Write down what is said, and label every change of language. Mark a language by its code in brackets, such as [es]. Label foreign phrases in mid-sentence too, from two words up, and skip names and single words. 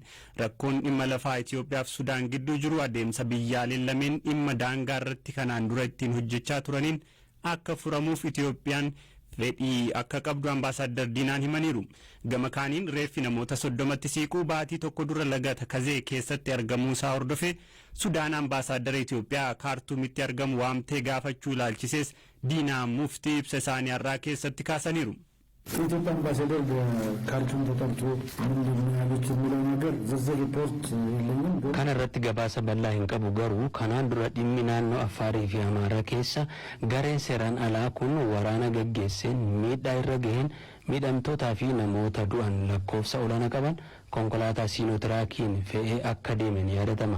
[om] Rakkoon dhimma lafaa Itoophiyaaf Sudaan gidduu jiru adeemsa biyyaaleen lameen dhimma daangaa irratti kanaan dura ittiin hojjechaa turaniin akka furamuuf Itoophiyaan fedhii akka qabdu ambaasaadder Diinaan himaniiru. Gama kaaniin reeffi namoota 30tti siquu baatii tokko dura laga Takazee keessatti argamuu isaa hordofee Sudaan ambaasaadara Itoophiyaa Kaartuumitti argamu waamtee gaafachuu ilaalchisees Diinaa Muftii ibsa isaanii har'aa keessatti kaasaniiru. [am] የኢትዮጵያ አምባሳደር በካርቱም ተጠርቶ ምንድን ነው ያሉት የሚለው ነገር ዝርዝር ሪፖርት የለኝም። [om] kana irratti gabaasa bal'aa hin qabu garuu kanaan dura dhimmi naannoo Affaarii fi Amaaraa keessa gareen seeraan alaa kun waraana gaggeesseen miidhaa irra gaheen miidhamtootaa fi namoota du'an lakkoofsa olaanaa qaban konkolaataa siinotiraakiin fe'ee akka deeman yaadatama.